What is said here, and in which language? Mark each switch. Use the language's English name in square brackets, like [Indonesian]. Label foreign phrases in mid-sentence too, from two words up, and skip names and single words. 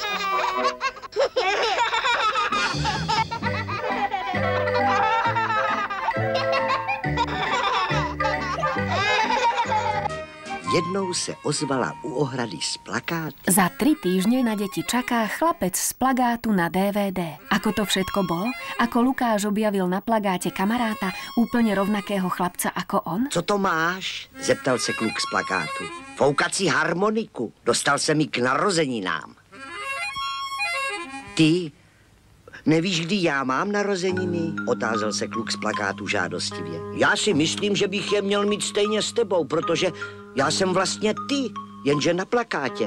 [Czech] Jednou se ozvala u ohrady z plakátu. [Slovak] Za 3 týždne na deti čaká Chlapec z plagátu na DVD. Ako to všetko bolo? Ako Lukáš objavil na plagáte kamaráta úplne rovnakého chlapca ako on? [Czech] Co to máš? Zeptal se kluk z plakátu. Foukací harmoniku. Dostal se mi k narozeninám. Ty nevíš, kdy já mám narozeniny? Otázal se kluk z plakátu žádostivě. Já si myslím, že bych je měl mít stejně s tebou, protože já jsem vlastně ty, jenže na plakátě.